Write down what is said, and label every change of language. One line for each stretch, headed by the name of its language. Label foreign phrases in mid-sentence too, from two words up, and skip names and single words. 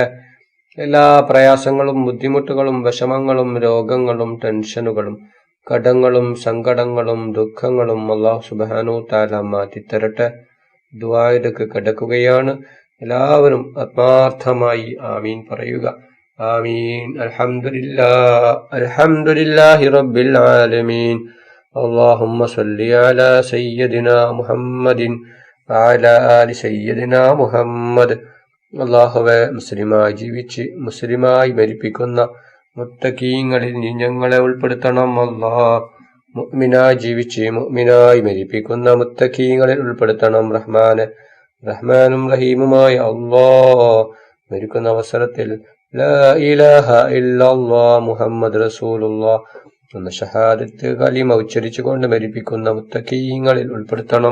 Malayalam: എല്ലാ പ്രയാസങ്ങളും ബുദ്ധിമുട്ടുകളും വിഷമങ്ങളും രോഗങ്ങളും ടെൻഷനുകളും കടങ്ങളും സങ്കടങ്ങളും ദുഃഖങ്ങളും അല്ലാഹു
Arabic: سبحانه تعالى
Malayalam: മാറ്റിത്തരട്ടെ. ദുആയിലേക്ക് കിടക്കുകയാണ്. എല്ലാവരും ആത്മാർത്ഥമായി ആമീൻ പറയുക.
Arabic: آمين الحمد لله رب العالمين. اللهم صل على سيدنا محمد وعلى آل سيدنا محمد.
Malayalam: അല്ലാഹുവേ, മുസ്ലിമായി ജീവിച്ച് മുസ്ലിമായി മരിപ്പിക്കുന്ന മുത്തഖീങ്ങളിൽ നീ ഞങ്ങളെ ഉൾപ്പെടുത്തണം. അല്ലാഹ്, മുഅ്മിനായി ജീവിച്ച് മുഅ്മിനായി മരിപ്പിക്കുന്ന മുത്തഖീങ്ങളിൽ ഉൾപ്പെടുത്തണം. റഹ്മാനും റഹീമുമായ അല്ലാഹ്, മരിക്കുന്ന അവസരത്തിൽ
Arabic: لا إله إلا الله محمد رسول الله
Malayalam: എന്ന ഷഹാദത്ത് കലിമ ഉച്ചരിച്ചുകൊണ്ട് മരിപ്പിക്കുന്ന മുത്തഖീങ്ങളിൽ ഉൾപ്പെടുത്തണം.